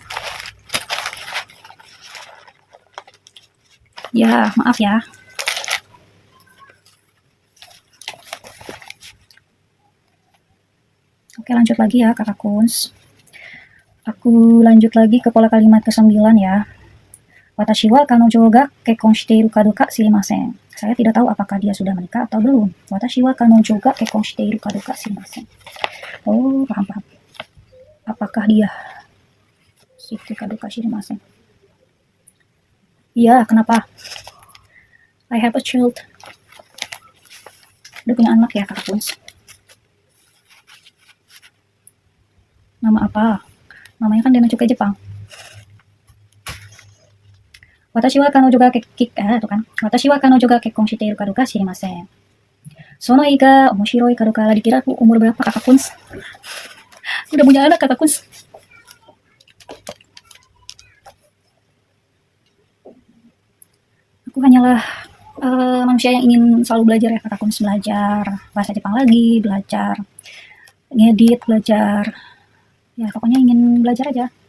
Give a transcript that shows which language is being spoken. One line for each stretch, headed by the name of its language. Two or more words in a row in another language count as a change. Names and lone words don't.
Indonesian: Ya, maaf ya. Oke, lanjut lagi ya kakak Kuns. Aku lanjut lagi ke pola kalimat ke-9 ya.
Japanese: わたし は かのじょ が けっこん して いる か どうか しりません.
Indonesian: Saya tidak tahu apakah dia sudah menikah atau belum.
Japanese: わたし は かのじょ が けっこん して いる か どうか しりません.
Indonesian: Oh, paham. Apakah dia
Japanese: して か どうか しりません?
Indonesian: Iya, kenapa?
English: I have a child.
Indonesian: Udah punya anak ya kakak Kuns. Nama apa? Namanya kan Dana Cukai Jepang.
Japanese: わたし は かのじょ が わたし は かのじょ が けっこん して いる か どうか しりません. その いが おもしろい か どうか.
Indonesian: Dikira aku umur berapa kakak Kuns? Udah punya anak kakak Kuns. Aku hanyalah manusia yang ingin selalu belajar ya kakak Kuns, belajar bahasa Jepang lagi, belajar ngedit, belajar ya pokoknya ingin belajar aja.